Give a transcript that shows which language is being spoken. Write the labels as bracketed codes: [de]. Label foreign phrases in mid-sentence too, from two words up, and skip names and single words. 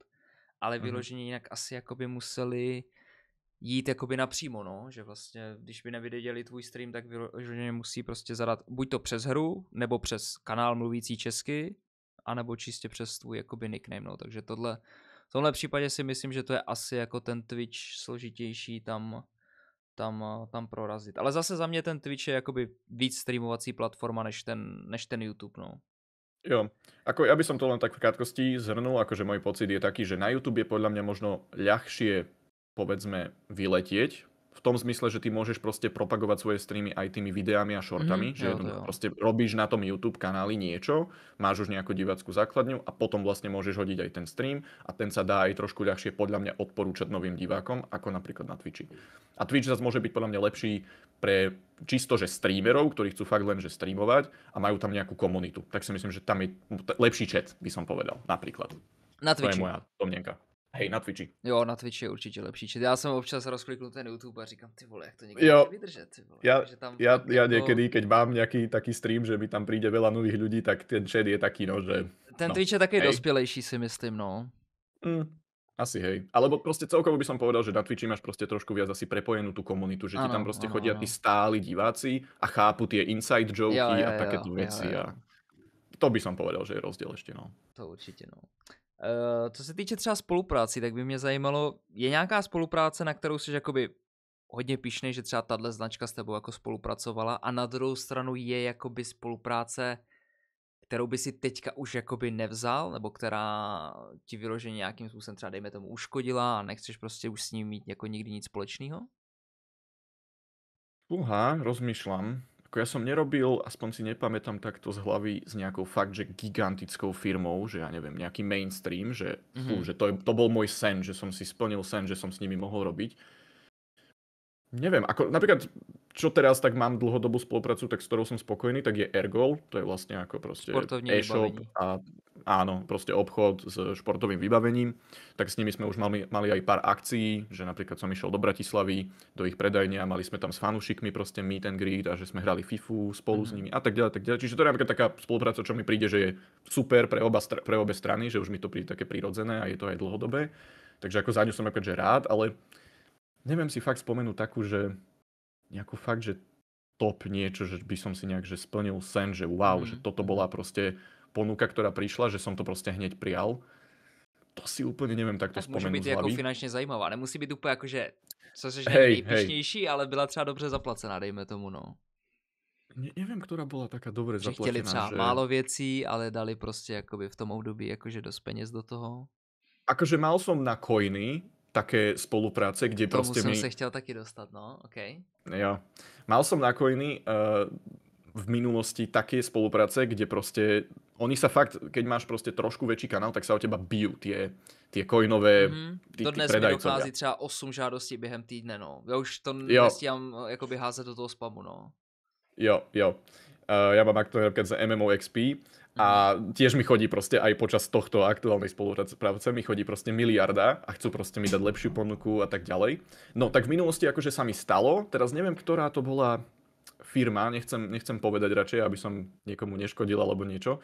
[cs] Ale vyloženě jinak asi jakoby museli jít jakoby napřímo, no, že vlastně, když by neviděli tvůj stream, tak vyloženě musí prostě zadat buď to přes hru, nebo přes kanál mluvící česky, anebo čistě přes tvůj jakoby nickname, no, takže v tomhle případě si myslím, že to je asi jako ten Twitch složitější tam prorazit. Ale zase za mě ten Twitch je jakoby víc streamovací platforma než ten YouTube, no. [sk] Jo, ako ja by som to len tak v krátkosti zhrnul, akože môj pocit je taký, že na YouTube je podľa mňa možno ľahšie, povedzme, vyletieť, v tom zmysle, že ty môžeš proste propagovať svoje streamy aj tými videami a shortami, že proste robíš na tom YouTube kanáli niečo, máš už nejakú divácku základňu a potom vlastne môžeš hodiť aj ten stream a ten sa dá aj trošku ľahšie podľa mňa odporúčať novým divákom, ako napríklad na Twitchi. A Twitch zase môže byť podľa mňa lepší pre čisto, že streamerov, ktorí chcú fakt len že streamovať a majú tam nejakú komunitu. Tak si myslím, že tam je lepší chat, by som povedal, napríklad. Na Twitchi. To je moja domnienka. Hej, na Twitchi. [cs] Jo, na Twitchi je určitě lepší chat. Já jsem občas rozkliknul ten YouTube a říkám, ty vole, jak to někdy může vydržet, ty vole. [sk] Ja niekedy, keď mám nejaký taký stream, že mi tam príde veľa nových ľudí, tak ten chat je taký, no, že... [cs] Ten Twitch je taký dospělejší, si myslím, no. [sk] Asi hej. Alebo proste celkovo by som povedal, že na Twitchi máš proste trošku viac asi prepojenú tú komunitu, že ti tam proste chodia tí stáli diváci a chápu tie [en] inside joky [sk] a takéto veci. A to by som povedal, že je rozdiel ešte, no. [cs] To určitě, no. Co se týče třeba spolupráci, tak by mě zajímalo, je nějaká spolupráce, na kterou jsi jakoby hodně pyšnej, že třeba tahle značka s tebou jako spolupracovala a na druhou stranu je jakoby spolupráce, kterou by si teďka už jakoby nevzal, nebo která ti vyloženě nějakým způsobem třeba dejme tomu uškodila a nechceš prostě už s ním mít jako nikdy nic společného? [sk] Rozmýšľam. Ako ja som nerobil, aspoň si nepamätám takto z hlavy, s nejakou fakt, že gigantickou firmou, že ja neviem, nejaký mainstream, že, že to bol môj sen, že som si splnil sen, že som s nimi mohol robiť. Neviem, ako napríklad, čo teraz tak mám dlhodobú spoluprácu, tak s ktorou som spokojný, tak je Ergol, to je vlastne ako proste [cs] Športovní e-shop vybavení. [sk] a áno, proste obchod s športovým vybavením. Tak s nimi sme už mali aj pár akcií, že napríklad som išiel do Bratislavy, do ich predajne a mali sme tam s fanúšikmi proste [en] meet and greet [sk] a že sme hrali FIFU spolu s nimi a tak ďalej, tak ďalej. Čiže to je napríklad taká spolupráca, čo mi príde, že je super pre obe strany, že už mi to príde také prirodzené a je to aj dlhodobé. Takže ako za ňu som napríklad že rád, ale neviem si fakt spomenúť takú, že nejakú fakt, že top niečo, že by som si nejak že splnil sen, že wow, že toto bola proste ponuka, ktorá prišla, že som to proste hneď prijal. To si úplne neviem takto [cs] Tak může [sk] spomenúť [cs] být [sk] z [cs] jako [sk] hlavy. [cs] finančně zajímavá. Nemusí být úplně jako, že co seš [sk] Hej, [cs] nejpišnější, ale byla třeba dobře zaplacená, dejme tomu, no. [sk] Neviem, ktorá bola taká dobre [cs] Že chtěli [sk] zaplatená. [cs] třeba málo věcí, ale dali prostě jakoby v tom období jakože dost peněz do toho. [sk] Akože mal som na coiny také spolupráce, kde [cs] Tomu [sk] proste [cs] jsem se chtěl taky dostat, no, OK. Jo. [sk] Mal som na coiny v minulosti také spolupráce, kde proste oni sa fakt, keď máš proste trošku väčší kanál, tak sa o teba bijú tie coinové [cs] To dnes mi dochází třeba 8 žádostí během týdne, no. Já už to nestíhám jakoby házet do toho spamu, no. Jo. [sk] Ja mám aktuálne napríklad za MMOXP a tiež mi chodí proste aj počas tohto aktuálnej spolupráce mi chodí proste miliarda a chcú proste mi dať lepšiu ponuku a tak ďalej. No tak v minulosti akože sa mi stalo, teraz neviem, ktorá to bola firma, nechcem povedať radšej, aby som niekomu neškodil alebo niečo.